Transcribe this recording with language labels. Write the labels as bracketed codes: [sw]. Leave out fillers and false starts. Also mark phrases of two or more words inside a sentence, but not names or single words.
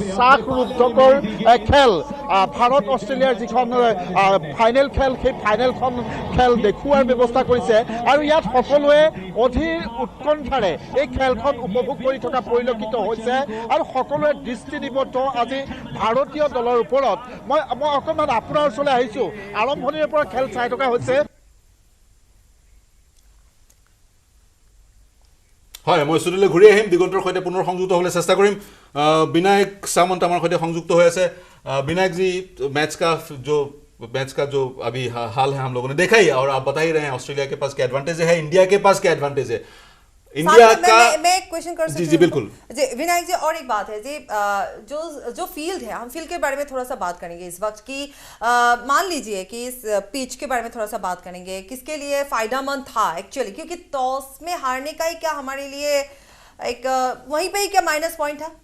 [as] শ্বাসৰুদ্ধকৰ খেল ভাৰত অষ্ট্ৰেলিয়াৰ যিখন ফাইনেল খেল সেই ফাইনেলখন খেল দেখুওৱাৰ ব্যৱস্থা কৰিছে আৰু ইয়াত সকলোৱে অধীৰ উৎকণ্ঠাৰে এই খেলখন উপভোগ কৰি থকা পৰিলক্ষিত হৈছে আৰু সকলোৱে দৃষ্টি নিবদ্ধ আজি ভাৰতীয় দলৰ ওপৰত মই অকণমান আপোনাৰ ওচৰলৈ আহিছোঁ আৰম্ভণিৰে পৰা খেল চাই থকা হৈছে হয় মই ষ্টুডিঅ'লৈ ঘূৰি আহিম দিগন্তৰ সৈতে পুনৰ সংযুক্ত হ'বলৈ চেষ্টা কৰিম বিনায়ক सामंत আমাৰ সৈতে সংযুক্ত হৈ আছে [hi] विनायक जी मैच का जो अभी हाल है हम लोगों ने देखा ही और आप बता ही रहे हैं ऑस्ट्रेलिया के पास क्या एडवांटेज है इंडिया के पास क्या एडवांटेज है इंडिया का मैं एक क्वेश्चन कर सकती हूं जी बिल्कुल जी विनायक जी और एक बात है जी जो फील्ड है हम फील्ड के बारे में थोड़ा सा बात करेंगे इस वक्त की मान लीजिए कि इस पिच के बारे में थोड़ा सा बात करेंगे किसके लिए फायदेमंद था एक्चुअली क्योंकि टॉस में हारने का ही क्या हमारे लिए एक वहीं पे ही क्या [en] minus point [hi] था